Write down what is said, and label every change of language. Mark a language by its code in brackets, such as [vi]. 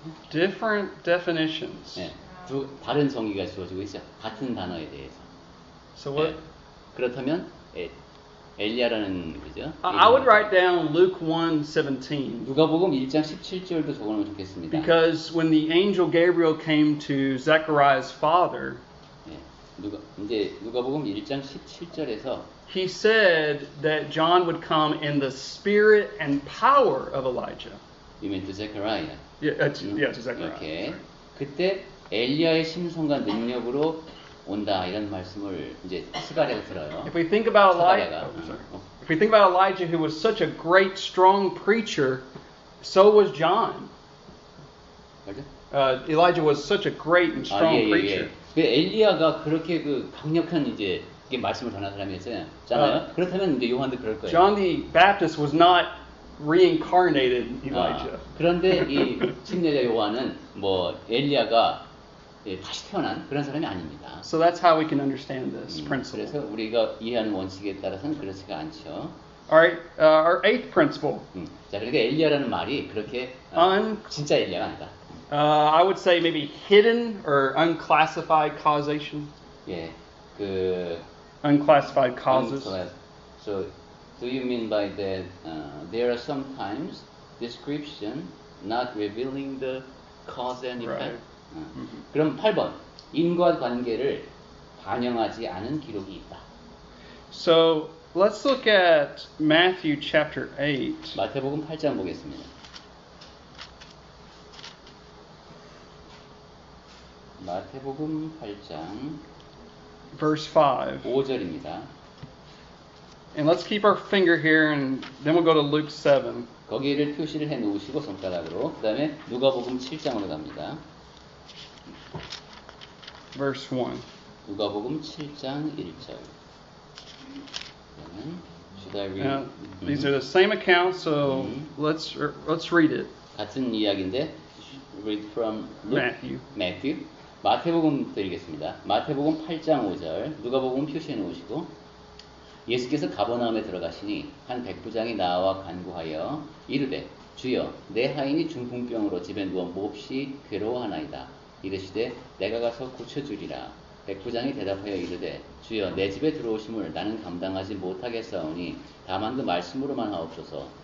[en] Different definitions. [ko] 네, 두 다른 정의가 주어지고 있죠. 같은 단어에 대해서. [en] So what? [ko] 네, 그렇다면 엘리야라는 그죠? [en] I would write down Luke 1:17. [ko] 누가복음 1장 17절도 적어놓으면 좋겠습니다. [en] Because when the angel Gabriel came to Zechariah's father, [ko] 네, 누가복음 1장 17절에서 [en] he said that John would come in the spirit and power of Elijah. You mean to Zechariah? Yeah, to Zechariah. 오케이. [ko] 그때 엘리야의 심성과 능력으로 온다 이런 말씀을 이제 스가랴가 들어요. [en] If we think about [ko] 스가랴가. [en] if we think about Elijah, who was such a great, strong preacher, so was John. [ko] 맞아? [en] Elijah was such a great and strong preacher. [ko] 그 엘리야가 그렇게 그 강력한 이제 이게 말씀을 전한 사람이었잖아요. 그렇다면 이제 요한도 그럴 거예요. [en] John the Baptist was not reincarnated Elijah. [ko] 그런데 이 침례자 요한은 뭐 엘리야가 다시 태어난 그런 사람이 아닙니다. [en] So that's how we can understand this principle. [ko] 그래서 우리가 이해하는 원칙에 따라서는 그렇지가 않죠. [en] All right, our eighth principle. [ko] 자, 그러니까 엘리야라는 말이 그렇게 진짜 엘리야가 아니다. [en] I would say maybe hidden or unclassified causation. [ko] 예, 그 [en] unclassified causes. So, do you mean by that there are sometimes description not revealing the cause and effect? Right. [ko] 그럼 8번 인과 관계를 반영하지 않은 기록이 있다. [en] So let's look at Matthew chapter 8. [ko] 마태복음 8장 보겠습니다. 마태복음 8장 [en] Verse 5. [ko] 5절입니다. [en] And let's keep our finger here and then we'll go to Luke 7. [ko] 거기를 표시를 해 놓으시고 손가락으로 그 다음에 누가복음 7장으로 갑니다. [en] Verse 1. [ko] 누가복음 7장 1절. 그러면 [en] should I read? Now, these are the same accounts, so let's read it. [ko] 같은 이야기인데 [en] read from Luke, Matthew. [ko] 마태복음 드리겠습니다. 마태복음 8장 5절. 누가복음 표시해 놓으시고 예수께서 가버나움에 들어가시니 한 백부장이 나와 간구하여 이르되 주여 내 하인이 중풍병으로 집에 누워 몹시 괴로워하나이다. 이르시되 내가 가서 고쳐주리라. 백부장이 대답하여 이르되 주여 내 집에 들어오심을 나는 감당하지 못하겠사오니 다만 그 말씀으로만 하옵소서.